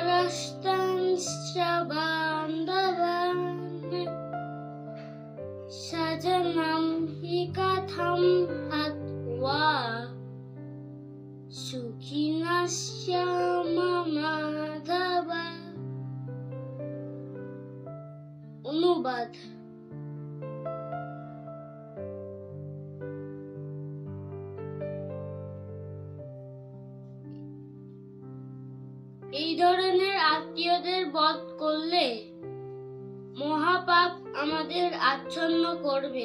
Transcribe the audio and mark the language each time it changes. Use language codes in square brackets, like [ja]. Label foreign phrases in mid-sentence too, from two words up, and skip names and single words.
[sa] पुष्टांश्च बान्धवान् सजनं हि कथं हत्वा सुखिनः माधव। [bn] অনুবাদ। এই ধরনের আত্মীয়দের বধ করলে মহাপাপ আমাদের আচ্ছন্ন করবে।